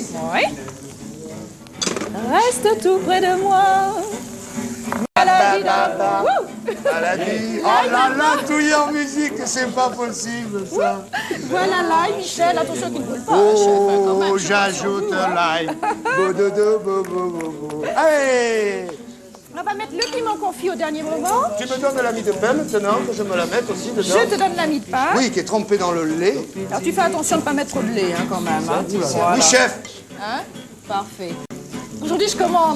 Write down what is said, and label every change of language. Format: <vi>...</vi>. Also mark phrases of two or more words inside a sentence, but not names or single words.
<fr>Oui. Reste tout près de moi. Maladie d'amour. Wouh. Maladie. Oh là là, touiller en musique, c'est pas possible ça. Voilà l'ail, Michel. Attention qu'il ne brûle pas, hein, chef, hein, quand même. Oh, j'ajoute l'ail. Bo-do-do, bo-bo-bo-bo. Hey! On va mettre le piment confit au dernier moment. Tu me donnes la mie de pain maintenant, que je me la mette aussi dedans. Je te donne la mie de pain. Oui, qui est trempée dans le lait. Alors tu fais attention de ne pas mettre trop de lait, hein, quand même. Hein. Voilà. Oui, chef. Hein. Parfait. Aujourd'hui, je commande.</fr>